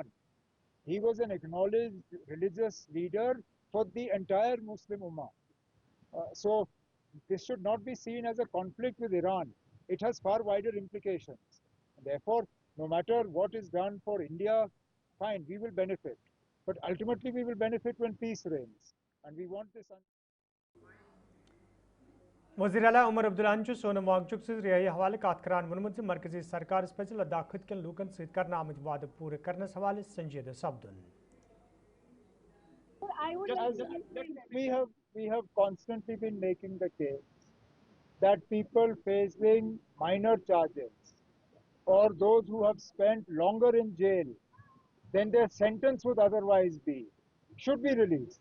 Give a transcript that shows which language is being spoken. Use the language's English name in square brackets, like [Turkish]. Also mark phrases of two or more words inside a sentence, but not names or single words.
[English] He was an acknowledged religious leader for the entire Muslim Ummah. So this should not be seen as a conflict with Iran. It has far wider implications. Therefore, no matter what is done for India, fine, we will benefit. But ultimately, we will benefit when peace reigns. And we want this. [Kashmiri] वज़ीर आला उमर अब्दुल्लान सोनम वांगचुक से रिहाई हवाले कातकरान वनमुत मरकजी सरकार पज लद्दाख खित कन लूकन सत कर आमद वाद पूरे करने हवाले संजीदा सपदन [English] We have constantly been making the case that people facing minor charges or those who have spent longer in jail than their sentence would otherwise be should be released.